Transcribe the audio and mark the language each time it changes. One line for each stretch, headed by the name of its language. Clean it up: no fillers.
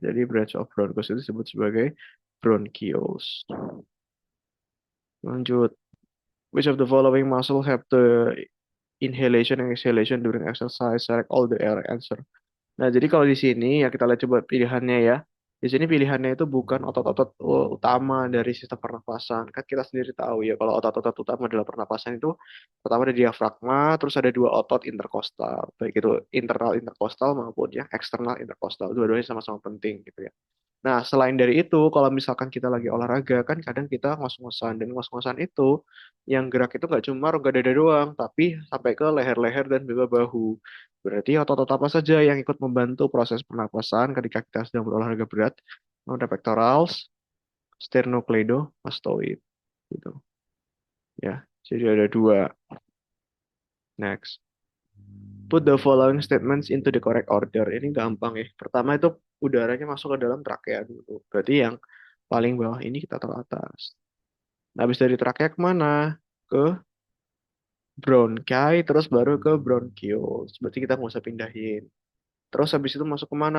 Indonesian: Jadi
English: branch of bronchus
Indonesian: itu disebut sebagai bronchioles. Lanjut.
English: Which of the following muscle have the inhalation and exhalation during exercise? Select all the correct answer.
Indonesian: Nah, jadi kalau di sini ya kita lihat coba pilihannya ya. Di sini pilihannya itu bukan otot-otot utama dari sistem pernafasan. Kan kita sendiri tahu ya kalau otot-otot utama dalam pernafasan itu pertama ada diafragma, terus ada dua otot interkostal, baik itu internal interkostal maupun yang eksternal interkostal. Dua-duanya sama-sama penting gitu ya. Nah, selain dari itu, kalau misalkan kita lagi olahraga, kan kadang kita ngos-ngosan. Dan ngos-ngosan itu, yang gerak itu nggak cuma rongga dada doang, tapi sampai ke leher-leher dan juga bahu. Berarti otot-otot apa saja yang ikut membantu proses pernapasan ketika kita sedang berolahraga berat? Ada pectorals, sternocleidomastoid. Gitu. Ya, jadi ada dua. Next.
English: Put the following statements into the correct order.
Indonesian: Ini gampang ya. Pertama itu udaranya masuk ke dalam trakea dulu. Berarti yang paling bawah ini kita taruh atas. Nah, habis dari trakea kemana? Ke bronchi, terus baru ke bronchioles. Berarti kita nggak usah pindahin. Terus habis itu masuk kemana?